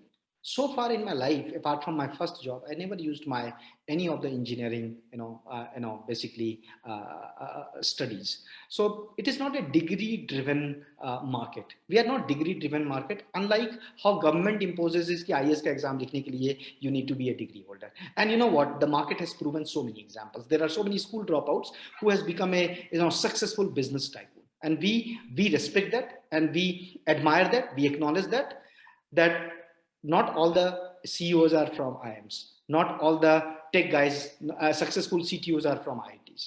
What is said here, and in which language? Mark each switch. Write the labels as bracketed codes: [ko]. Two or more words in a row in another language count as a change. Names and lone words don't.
[en] So far in my life, apart from my first job, I never used any of the engineering, basically studies. So it is not a degree-driven market. We are not degree-driven market. Unlike how government imposes is that IAS [hi] का एग्ज़ाम लिखने के लिए [en] you need to be a degree holder. And you know what? The market has proven so many examples. There are so many school dropouts who has become a successful business tycoon. And we respect that, and we admire that, we acknowledge that not all the CEOs are from IIMs, not all the tech guys, successful CTOs are from IITs.